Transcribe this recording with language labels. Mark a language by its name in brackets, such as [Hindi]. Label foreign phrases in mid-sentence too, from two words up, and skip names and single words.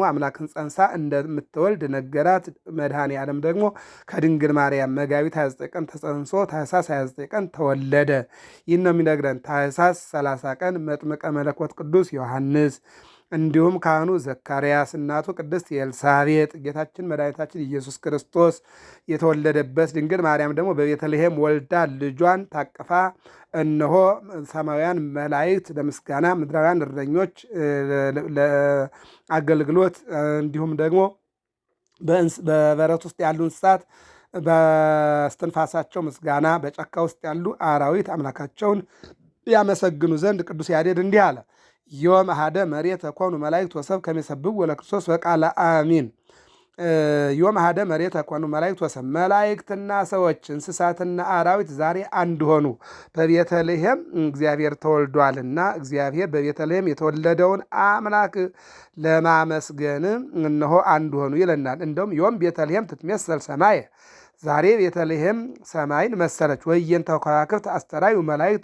[Amharic] አምላክን ጸንሳ እንደምትወልድ ነገራት። መድኃኔ ዓለም ደግሞ ከድንግል ማርያም መጋቢት 29 ቀን ተጸንሶ ታኅሳስ 29 ቀን ተወለደ። ይህን ነው የሚነግረን። ታኅሳስ 30 ቀን መጥምቀ መለኮት ቅዱስ ዮሐንስ እንዲሁም ካህኑ ዘካርያስ እናቱ ቅድስት ኤልሳቤጥ ጌታችን መድኃኒታችን ኢየሱስ ክርስቶስ የተወለደበት፣ ድንግል ማርያም ደግሞ በቤተልሔም ወልዳ ልጇን ታቅፋ እነሆ ሰማያውያን መላእክት ለምስጋና ምድራውያን እረኞች ለአገልግሎት እንዲሁም ደግሞ በበረት ውስጥ ያሉ እንስሳት በስትንፋሳቸው ምስጋና፣ በጫካ ውስጥ ያሉ አራዊት አምላካቸውን ያመሰግኑ ዘንድ ቅዱስ ያሬድ እንዲህ አለ። [Geez] ዮም አሐደ መሬት ኮኑ መላእክት ወሰብ ከመሰብእ ወለክርስቶስ በቃለ አሚን። ዮም አሐደ መሬት ኮኑ መላእክት ወሰብ፣ [Amharic] መላእክትና ሰዎች እንስሳትና አራዊት ዛሬ አንድ ሆኑ። በቤተልሔም እግዚአብሔር ተወልዷልና እግዚአብሔር በቤተልሔም የተወለደውን አምላክ ለማመስገን እነሆ አንድ ሆኑ ይለናል። እንደውም [Geez] ዮም ቤተልሔም ትትሜሰል ሰማየ፣ [Amharic] ዛሬ ቤተልሔም ሰማይን መሰለች። [Geez] ወየንተ ከዋክብት አስተራዩ መላእክት